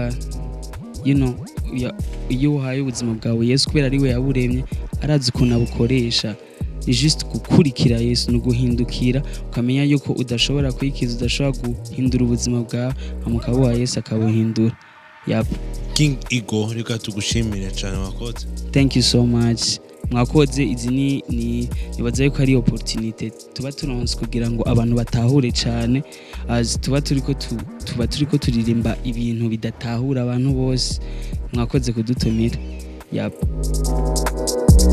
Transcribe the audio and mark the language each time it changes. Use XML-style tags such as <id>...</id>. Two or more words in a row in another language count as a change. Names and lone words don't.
<rn>iyo uhaye ubuzima bwawe Yesu kubera ari we yaburemye arazi ukuntu abukoresha ni just gukurikira Yesu no guhindukira ukamenya yuko udashobora kwikiza udashobora guhindura ubuzima bwawe amukabo wa Yesu akabuhindura King Ego reka tugushimire cyane wakoze</rn> <en>thank you so much</en> <rn>mwakoze izi nibaza yuko ari opportunity tuba turonse kugira ngo abantu batahure cyane as tuba turiko turirimba ibintu bidatahura abantu bose mwakoze kudutumira</rn>